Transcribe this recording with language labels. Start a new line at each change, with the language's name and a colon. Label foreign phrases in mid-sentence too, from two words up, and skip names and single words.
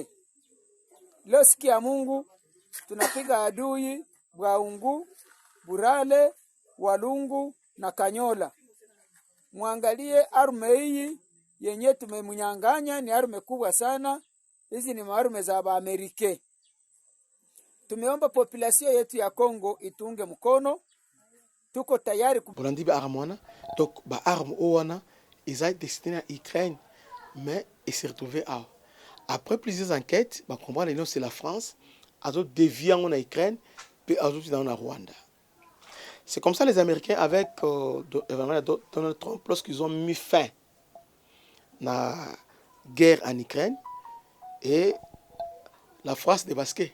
Swahili: Leo siku ya Mungu tunapiga adui Bwaungu, Burale, Walungu na Kanyola. Muangalie arme hii yenye tumemunyanganya ni arme kubwa sana. Hizi ni arme za Amerike. Tumeomba population yetu ya Kongo itunge mkono. Tuko tayari
Lingala: Bolandi ba arme wana.
French: Donc
Lingala: ba arme wana
French: ils destiné à Ukraine mais il s'est retrouvé à après plusieurs enquêtes, bah comprendre que c'est la France, a d'autres dévié en Ukraine puis a d'autres dans la Rwanda. C'est comme ça les Américains avec Donald Trump lorsqu'ils ont mis fin à la guerre en Ukraine et la France débarquée.